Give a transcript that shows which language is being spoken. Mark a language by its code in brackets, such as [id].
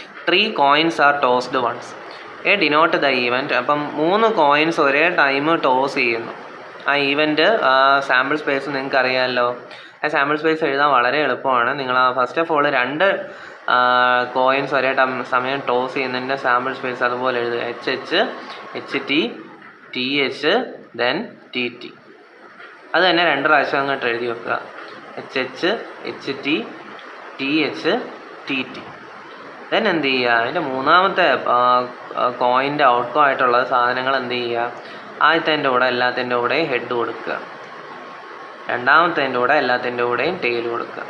[en] 3 coins are tossed once. A denote the event. [ml] അപ്പം 3 coins ഒരേ time toss ചെയ്യുന്നു. ആ ഈവൻറ്റ് സാമ്പിൾ സ്പേസ് നിങ്ങൾക്ക് അറിയാമല്ലോ. ആ സാമ്പിൾ സ്പേസ് എഴുതാൻ വളരെ എളുപ്പമാണ്. നിങ്ങൾ ഫസ്റ്റ് ഓഫ് ഓൾ 2 കോയിൻസ് ഒരേ സമയം ടോസ് ചെയ്യുന്നതിൻ്റെ സാമ്പിൾ സ്പേസ് അതുപോലെ എഴുതുക. [en] HH, HT, TH, then TT. [ml] അത് തന്നെ 2 പ്രാവശ്യം അങ്ങോട്ട് എഴുതി വെക്കുക. HH, HT, TH, TT. Then എന്ത് ചെയ്യുക, അതിൻ്റെ 3ാമത്തെ കോയിൻ്റെ ഔട്ട്കം ആയിട്ടുള്ള സാധനങ്ങൾ എന്ത് ചെയ്യുക, ആദ്യത്തേൻ്റെ കൂടെ എല്ലാത്തിൻ്റെ കൂടെയും ഹെഡ് കൊടുക്കുക, 2ാമത്തേൻ്റെ കൂടെ എല്ലാത്തിൻ്റെ കൂടെയും ടെയിൽ കൊടുക്കുക.